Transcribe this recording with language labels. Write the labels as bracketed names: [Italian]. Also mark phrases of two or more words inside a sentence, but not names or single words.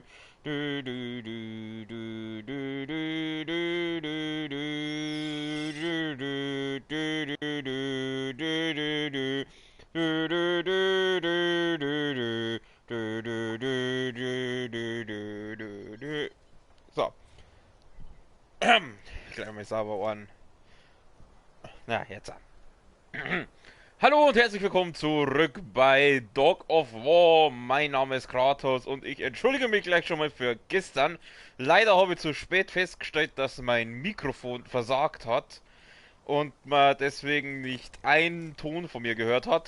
[German] Du du du du du du du du du. Du du du du du du du. Du du du du du du. Du du du du du du du du. So. Gleich mal sauber an. Na, jetzt an. Hallo und herzlich willkommen zurück bei Dog of War. Mein Name ist Kratos und ich entschuldige mich gleich schon mal für gestern. Leider habe ich zu spät festgestellt, dass mein Mikrofon versagt hat und man deswegen nicht einen Ton von mir gehört hat.